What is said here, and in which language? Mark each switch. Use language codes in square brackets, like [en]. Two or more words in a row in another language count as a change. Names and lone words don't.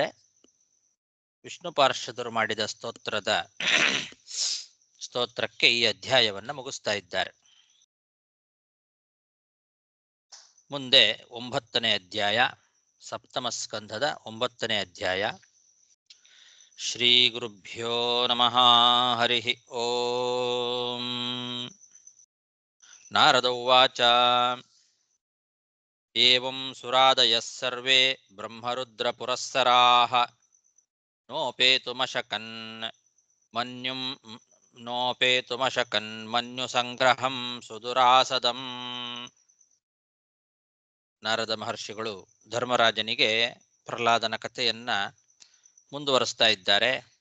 [kn] ವಿಷ್ಣು ಪಾರ್ಷದರು ಮಾಡಿದ ಸ್ತೋತ್ರಕ್ಕೆ ಈ ಅಧ್ಯಾಯವನ್ನು ಮುಗಿಸ್ತಾ ಇದ್ದಾರೆ. ಮುಂದೆ 9ನೇ ಅಧ್ಯಾಯ, ಸಪ್ತಮಸ್ಕಂಧದ 9ನೇ ಅಧ್ಯಾಯ. [sa] ಶ್ರೀ ಗುರುಭ್ಯೋ ನಮಃ. ಹರಿ ಓಂ. ನಾರದ ಉವಾಚ. ಏವಂ ಸುರಾದಯಃ ಸರ್ವೇ ಬ್ರಹ್ಮರುದ್ರ ಪುರಸ್ಸರಾಃ ನೋಪೇತುಮಶಕನ್ ಮನ್ಯು ಸಂಗ್ರಹಂ ಸುದುರಾಸದಂ. [kn] ನಾರದ ಮಹರ್ಷಿಗಳು ಧರ್ಮರಾಜನಿಗೆ ಪ್ರಹ್ಲಾದನ ಕಥೆಯನ್ನ ಮುಂದುವರಿಸ್ತಾ ಇದ್ದಾರೆ.